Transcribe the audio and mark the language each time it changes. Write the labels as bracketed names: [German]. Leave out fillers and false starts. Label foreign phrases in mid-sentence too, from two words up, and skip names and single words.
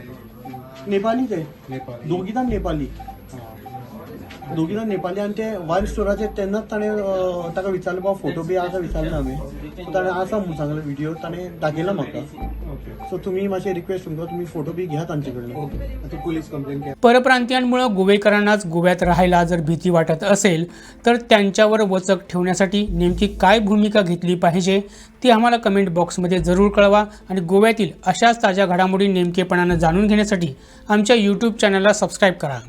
[Konkani] नेपाली ते नेपाळी। दोगीदां नेपाली आनी ते वाइन स्टोराचेर तेन्नाच ताणें ताका विचारलें बाबा फोटो बी आसा विचारलें हांवें। सो ताणें आसा म्हणून सांगलें, व्हिडिओ ताणें दाखयला म्हाका। सो तुमी मातशें रिक्वेस्ट तुमकां, तुमी फोटो बी घ्या तांचे कडल्यान। आता [English] police complaint [Konkani] केली। [Marathi] परप्रांतीयांमुळे गोवेकरांनाच गोव्यात राहायला जर भीती वाटत असेल तर त्यांच्यावर वचक ठेवण्यासाठी नेमकी काय भूमिका घेतली पाहिजे ती आम्हाला [English] comment boxमध्ये [Marathi] जरूर कळवा। आणि गोव्यातील अशाच ताज्या घडामोडी नेमकेपणानं जाणून घेण्यासाठी आमच्या यूट्यूब चॅनलला सबस्क्राईब करा।